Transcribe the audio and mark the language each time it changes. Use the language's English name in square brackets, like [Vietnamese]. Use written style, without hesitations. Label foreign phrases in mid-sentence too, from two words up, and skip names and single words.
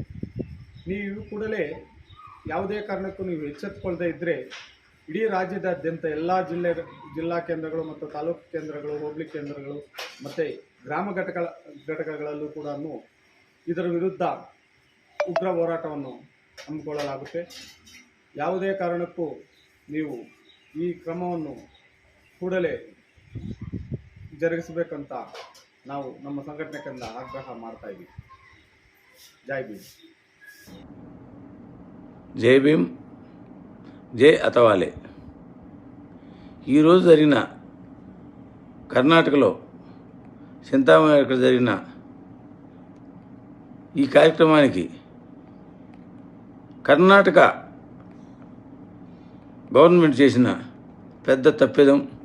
[Kannada] ನೀವು ಕೂಡಲೇ ಯಾವುದೇ ಕಾರಣಕ್ಕೂ ನೀವು ಎಚ್ಚೆತ್ತುಕೊಳ್ಳದೆ ಇದ್ದರೆ ಇಡೀ ರಾಜ್ಯದಾದ್ಯಂತ ಎಲ್ಲ ಜಿಲ್ಲಾ ಕೇಂದ್ರಗಳು ಮತ್ತು ತಾಲೂಕು ಕೇಂದ್ರಗಳು, ಹೋಬಳಿ ಕೇಂದ್ರಗಳು ಮತ್ತು ಗ್ರಾಮ ಘಟಕಗಳಲ್ಲೂ ಕೂಡ ಇದರ ವಿರುದ್ಧ ಉಗ್ರ ಹೋರಾಟವನ್ನು ಹಮ್ಮಿಕೊಳ್ಳಲಾಗುತ್ತೆ. ಯಾವುದೇ ಕಾರಣಕ್ಕೂ ನೀವು ಈ ಕ್ರಮವನ್ನು ಕೂಡಲೇ ಜರುಗಿಸಬೇಕಂತ ನಾವು ನಮ್ಮ ಸಂಘಟನೆಯಿಂದ ಆಗ್ರಹ ಮಾಡ್ತಾ ಇದ್ದೀವಿ. [Telugu] జై భీమ్. జై భీమ్, జై అతవాలే. ఈరోజు జరిగిన కర్ణాటకలో చింతామణి జరిగిన ఈ కార్యక్రమానికి కర్ణాటక గవర్నమెంట్ చేసిన పెద్ద తప్పిదం.